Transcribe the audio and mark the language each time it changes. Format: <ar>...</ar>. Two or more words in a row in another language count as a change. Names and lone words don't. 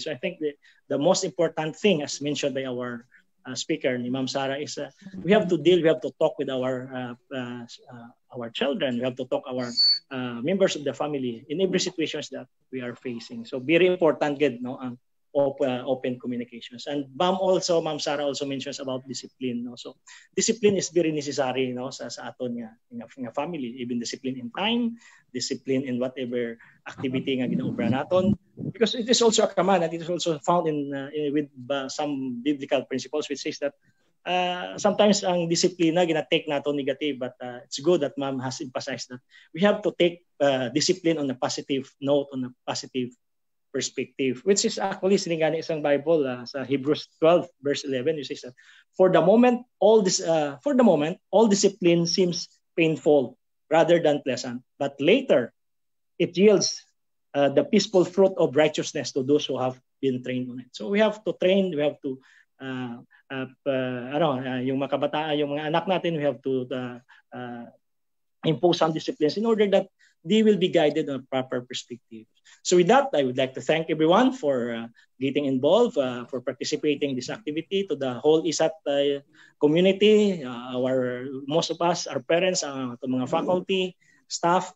<en>So I think the most important thing, as mentioned by our speaker, Ma'am Sarah, is we have to talk with our children. We have to talk our members of the family in every situations that we are facing. So very important, good, no, open communications. And Ma'am Sarah also mentions about discipline. No? So discipline is very necessary,</en> <hil>no, sa aton nga family.</hil> <en>Even discipline in time, discipline in whatever activity</en> <hil>nga ginaobra naton.</hil> <en>Because it is also a command, and it is also found with some biblical principles which says that sometimes</en> <hil>ang disiplina gina-take nato</hil> <en>negative, but it's good that Ma'am has emphasized that we have to take discipline on a positive note, on a positive perspective, which is actually</en> <hil>siningani isang</hil> <en>Bible sa Hebrews 12 verse 11, it says that for the moment all discipline seems painful rather than pleasant, but later it yields the peaceful fruit of righteousness to those who have been trained on it. So we have to train, we have to</en> <tl>yung mga kabataan, yung mga anak natin,</tl> <en>we have to impose some disciplines in order that they will be guided on a proper perspective. So with that, I would like to thank everyone for getting involved, for participating in this activity, to the whole ISAT community, most of us, our parents, to mga faculty, staff.</en>